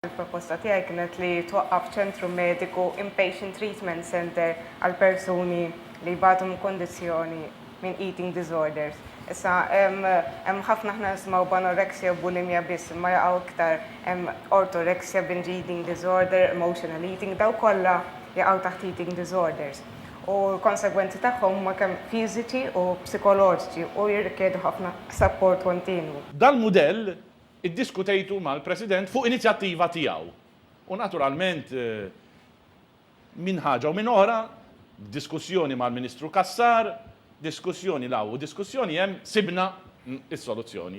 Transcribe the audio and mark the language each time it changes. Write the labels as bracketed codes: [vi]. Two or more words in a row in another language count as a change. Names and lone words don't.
[mt] Il-proposta tiegħi kienet li twaqqaf ċentru mediku [en] inpatient treatment center [mt] għal persuni li jbatu minn kondizzjoni minn [en] eating disorders. [mt] Issa hemm ħafna ħna nisimgħu b'anorexia u bulimja biss, imma jaqgħu iktar hemm orthorexia, [en] binge eating disorder, emotional eating, [mt] daw kollha jaqgħu taħt [en] eating disorders. [mt] U l-konsegwenzi tagħhom huma kemm fiżiċi u psikoloġiċi u jirrikjedu ħafna support kontinwu. Dal-mudell iddiskutejtu mal-President fuq inizjattiva tiegħu. U naturalment minn ħaġa u minn oħra, diskussjoni mal-Ministru Kassar, diskussjoni law u diskussjoni hemm sibna is-soluzzjoni.